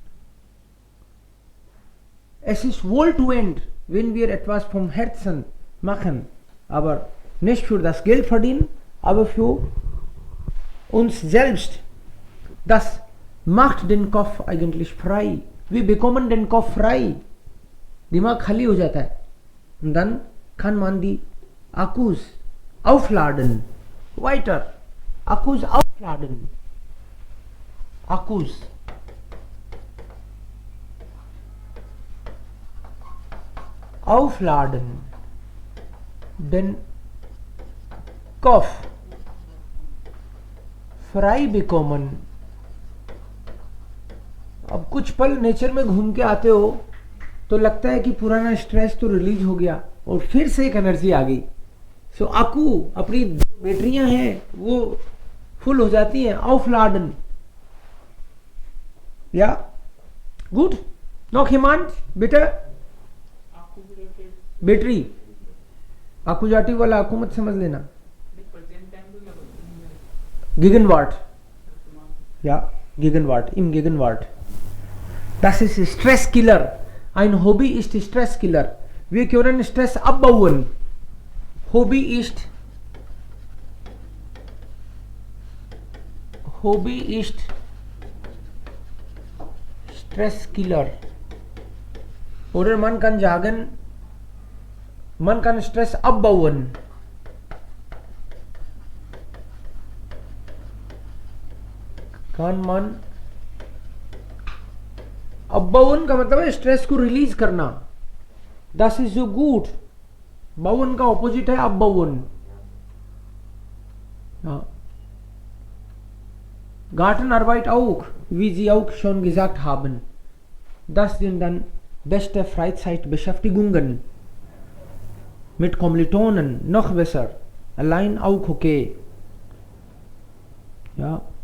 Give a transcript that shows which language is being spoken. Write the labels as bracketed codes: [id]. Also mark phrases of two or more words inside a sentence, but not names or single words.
[de] Es ist wohltuend, wenn wir etwas vom Herzen machen, aber nicht für das Geld verdienen, aber für uns selbst. Das macht den Kopf eigentlich frei. Wir bekommen den Kopf frei. [hi] दिमाग खाली हो जाता है. [de] Und dann kann man die Akkus aufladen. Weiter. Akkus aufladen. Akkus. Aufladen. Den Kopf frei bekommen. [hi] अब कुछ पल नेचर में घूम के आते हो तो लगता है कि पुराना स्ट्रेस तो रिलीज हो गया और फिर से एक एनर्जी आ गई. सो आकू अपनी बैटरियां हैं वो फुल हो जाती हैं. [de] aufladen. Ja, gut. Noch jemand bitte? [hi] बैटरी. आकूजाटी वाला आकू मत समझ लेना. [de] Gegenwart. Ja, Gegenwart. Im Gegenwart. Das ist Stresskiller. Ein Hobby ist Stresskiller. Wir können Stress abbauen. Hobby ist Stresskiller. Oder man kann sagen, man kann Stress abbauen. Kann man abbauen [hi] का मतलब है स्ट्रेस को रिलीज करना. [de] Das ist so gut. [hi] बाउन का ऑपोजिट है [de] abbauen. Ja. Gartenarbeit auch, wie Sie auch schon gesagt haben. Das sind dann beste Freizeitbeschäftigungen. Mit Kommilitonen noch besser. Allein auch okay. Ja.